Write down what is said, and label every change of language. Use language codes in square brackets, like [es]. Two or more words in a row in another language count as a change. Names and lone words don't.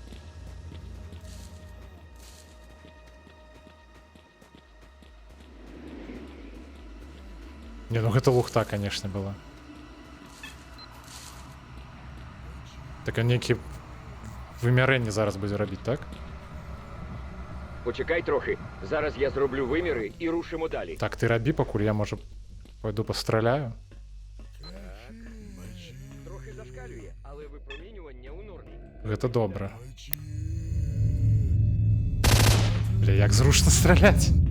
[be] Не, ну гэта лухта, конечно, была. Так а нейкі вымярэнне зараз будзе рабіць, так? [uk] Почекай трохи. Зараз я зроблю виміри і рушимо далі. [be] Так, ти рабі, покуль я, може, пойду постріляю. [uk] Трохи зашкалює, але випромінювання у нормі. [be] Гэта добра. Бля, як зручно стрілять.